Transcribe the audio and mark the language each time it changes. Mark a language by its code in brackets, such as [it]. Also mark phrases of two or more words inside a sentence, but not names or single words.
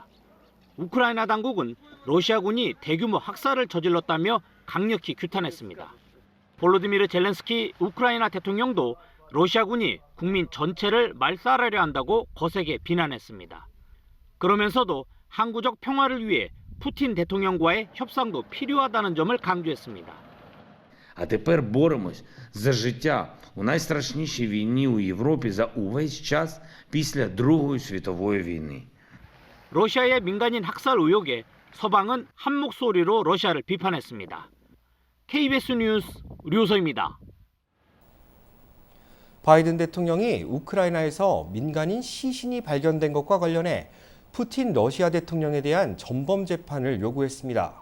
[ko] 우크라이나 당국은 러시아군이 대규모 학살을 저질렀다며 강력히 규탄했습니다. 볼로디미르 젤렌스키 우크라이나 대통령도 러시아군이 국민 전체를 말살하려 한다고 거세게 비난했습니다. 그러면서도 항구적 평화를 위해 푸틴 대통령과의 협상도 필요하다는 점을 강조했습니다. [uk] А тепер боремось за життя у найстрашнішій війні у Європі за увесь час після Другої світової війни. [ko] 러시아의 민간인 학살 의혹에 서방은 한 목소리로 러시아를 비판했습니다. KBS 뉴스 류소입니다. 바이든 대통령이 우크라이나에서 민간인 시신이 발견된 것과 관련해 푸틴 러시아 대통령에 대한 전범 재판을 요구했습니다.